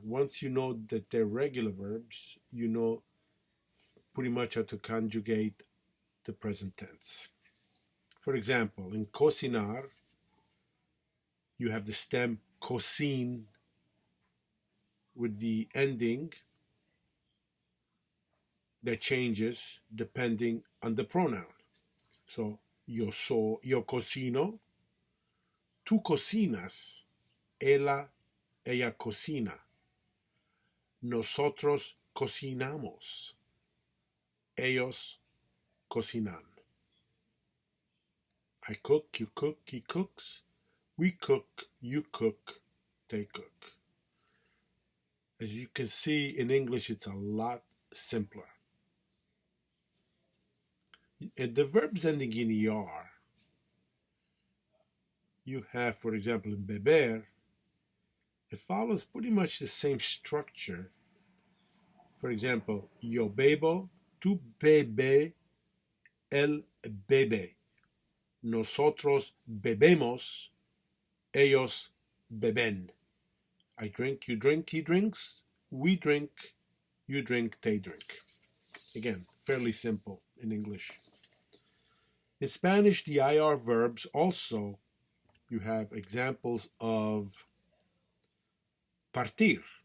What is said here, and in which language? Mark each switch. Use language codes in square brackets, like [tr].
[en] Once you know that they're regular verbs, you know pretty much how to conjugate the present tense. For example, in cocinar, you have the stem cocin with the ending that changes depending on the pronoun. [es] So, yo cocino, tú cocinas, ella cocina, nosotros cocinamos, ellos cocinan. [en] I cook, you cook, he cooks, we cook, you cook, they cook. As you can see, in English, it's a lot simpler. And the verbs ending in ER, you have, for example, in beber, It follows pretty much the same structure. [es] For example, yo bebo, tú bebe, él bebe. Nosotros bebemos, ellos beben. [en] I drink, you drink, he drinks, we drink, you drink, they drink. Again, fairly simple in English. In Spanish, the IR verbs also, you have examples of partir.